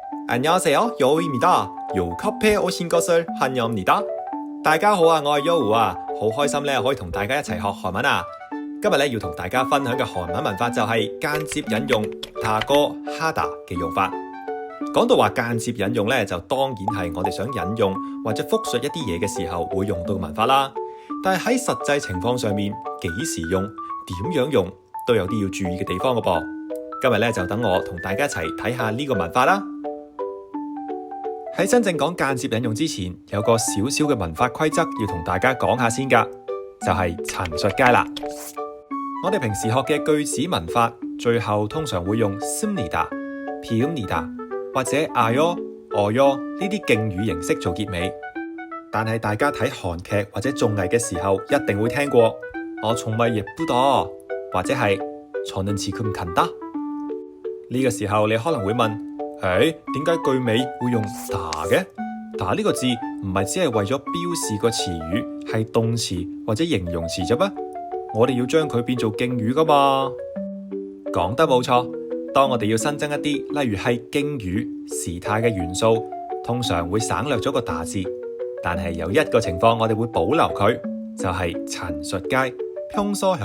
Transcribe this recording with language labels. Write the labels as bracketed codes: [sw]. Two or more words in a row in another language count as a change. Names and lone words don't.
[ko] 안녕하세요, 여우입니다. 요카페에 오신 것을 환영합니다. [yue] 大家好啊，我係 Yo 啊，好開心咧可以同大家一齊學韓文啊。今日咧要同大家分享嘅韓文文法就係間接引用 [ko] 타고 하다 [yue] 嘅用法。講到話間接引用咧，就當然係我哋想引用或者複述一啲嘢嘅時候會用到嘅文法啦。但係喺實際情況上面，幾時用、點樣用都有啲要注意嘅地方嘅噃。今日咧就等我同大家一齊睇下呢個文法啦。喺真正講間接引用之前，有個少少嘅文法規則要同大家講下先㗎，就係陳述階啦。我哋平時學嘅句子文法，最後通常會用 [ko] 씁니다、배웁니다 [yue] 或者 [ko] 아요、어요 [yue] 呢啲敬語形式做結尾。但係大家睇韓劇或者綜藝嘅時候，一定會聽過 [ko] 정말예쁘다 [yue] 或者係 [ko] 저는 지금 간다。 [yue] 呢個時候你可能會問，點解句尾會用다嘅？다呢個字唔係只係為咗標示個詞語係動詞或者形容詞啫咩？我哋要將佢變做敬語噶嘛？講得冇錯，當我哋要新增一啲，例如係敬語、時態嘅元素，通常會省略咗個다字，但係有一個情況我哋會保留佢，就係陳述階평소형。